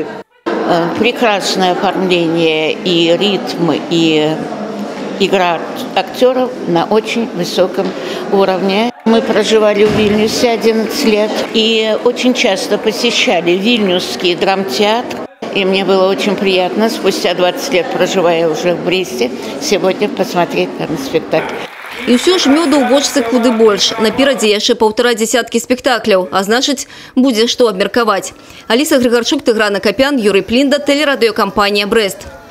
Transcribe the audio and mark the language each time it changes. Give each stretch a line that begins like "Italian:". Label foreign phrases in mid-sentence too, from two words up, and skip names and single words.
Russian: Прекрасное оформление и ритм, и игра актеров на очень высоком уровне. Мы проживали в Вильнюсе 11 лет и очень часто посещали Вильнюсский драмтеатр. И мне было очень приятно, спустя 20 лет, проживая уже в Бресте, сегодня посмотреть там спектакль.
Belarusian: І ўсё ж мёду ў бочцы куды больш. Наперадзе яшчэ 1,5 десяткі спектакляў, а значыць, будзе што абмеркаваць. Аліса Грыгарчук, Тыгран Акапян, Юрый Плінда, тэлерадыёкампанія «Брэст».